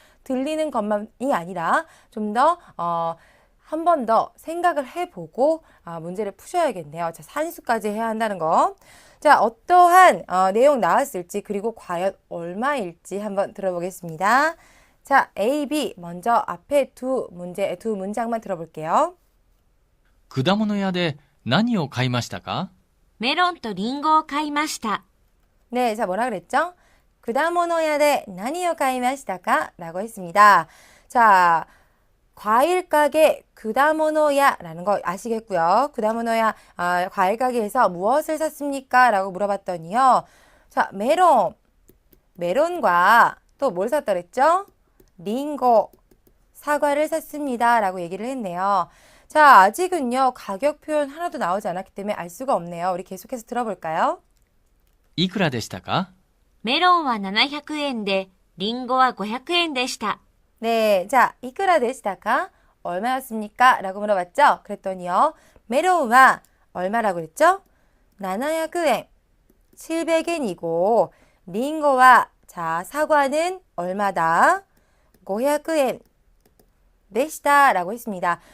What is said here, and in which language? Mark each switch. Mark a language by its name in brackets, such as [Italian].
[Korean] 들리는 것만이 아니라 좀 더 한 번 더 생각을 해보고 문제를 푸셔야겠네요. 자, 산수까지 해야 한다는 거. 자, 어떠한 내용 나왔을지 그리고 과연 얼마일지 한번 들어보겠습니다. 자, A, B 먼저 앞에 두 문장만 들어볼게요. [Japanese] 果物屋で何を買いましたか？メロンとリンゴを買いました。 [Korean] 네, 자, 뭐라 그랬죠? [Japanese] 쿠다모노야데 나니요 가이마시다까? 라고 했습니다. [Korean] 자, 과일 가게 쿠다모노야라는 거 아시겠고요. 쿠다모노야, 과일 가게에서 무엇을 샀습니까? 라고 물어봤더니요. 자, 메론과 또 뭘 샀다 그랬죠? 링고, 사과를 샀습니다. 라고 얘기를 했네요. 자, 아직은요, 가격 표현 하나도 나오지 않았기 때문에 알 수가 없네요. 우리 계속해서 들어볼까요? [Japanese] いくらでしたか？メロンは700円で、リンゴは500円でした。 [Korean] 네, 자, 이쿠라 데시다까? 얼마였습니까? 라고 물어봤죠? 그랬더니요, 메론은 얼마라고 그랬죠? 700엔, 700엔이고, 링고와, 자, 사과는 얼마다? 500엔, 데시다 라고 했습니다.